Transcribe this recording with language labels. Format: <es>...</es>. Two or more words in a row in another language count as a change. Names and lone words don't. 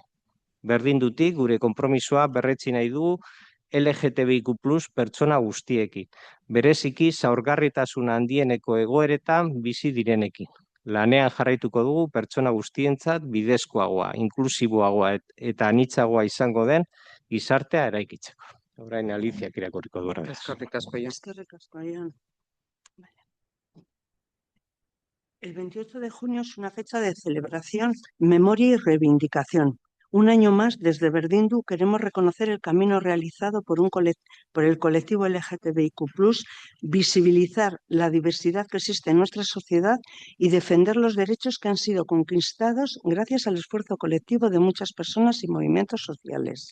<eu>Berdindutik gure konpromisoa berretsi nahi dugu LGTBIQ+ pertsona guztiekin, bereziki zaurgarritasun handieneko egoeretan bizi direnekin. Lanean jarraituko dugu pertsona guztientzat bidezkoagoa, inklusiboagoa eta anitzagoa izango den gizartea eraikitzeko. Orain Aliziak irakurriko du. Eskerrik asko, Jon. Eskerrik asko, Jon.</eu> <es>El 28 de junio es una fecha de celebración, memoria y reivindicación. Un año más, desde Berdindu, queremos reconocer el camino realizado por el colectivo LGTBIQ+, visibilizar la diversidad que existe en nuestra sociedad y defender los derechos que han sido conquistados gracias al esfuerzo colectivo de muchas personas y movimientos sociales.</es>